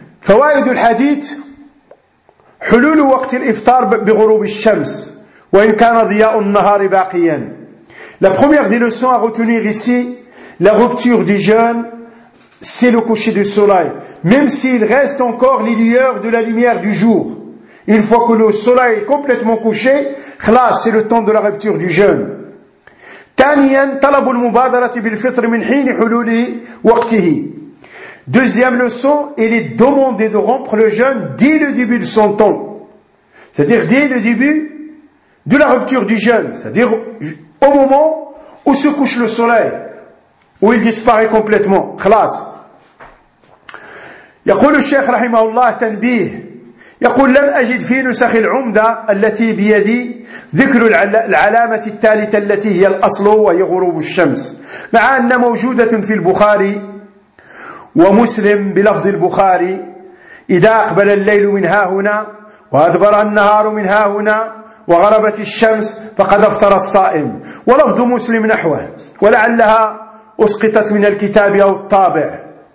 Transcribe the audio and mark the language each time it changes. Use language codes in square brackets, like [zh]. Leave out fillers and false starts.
[ar] فوائد الحديث حلول وقت الإفطار بغروب الشمس وإن كان ضياء النهار باقيا. [fr] La première des leçons à retenir ici, la rupture du jeûne, c'est le coucher du soleil, même s'il reste encore les lueurs de la lumière du jour. Une fois que le soleil est complètement couché, c'est le temps de la rupture du jeûne. [ar] ثانيا طلب المبادرة بالفطر من حين حلول وقته. [fr] Deuxième leçon, il est demandé de rompre le jeûne dès le début de son temps. C'est-à-dire dès le début de la rupture du jeûne. C'est-à-dire au moment où se couche le soleil, où il disparaît complètement. [ar] خلاص. يقول الشيخ رحمه الله تنبيه يقول لم أجد في نسخ العمدة التي بيدي ذكر العلامة الثالثة التي هي الأصل وهي غروب الشمس مع أن موجودة في البخاري ومسلم بلفظ البخاري إذا أقبل الليل من ها هنا وأدبر النهار من ها هنا وغربت الشمس فقد أفطر الصائم ولفظ مسلم نحوه ولعلها أسقطت من الكتاب أو الطابع.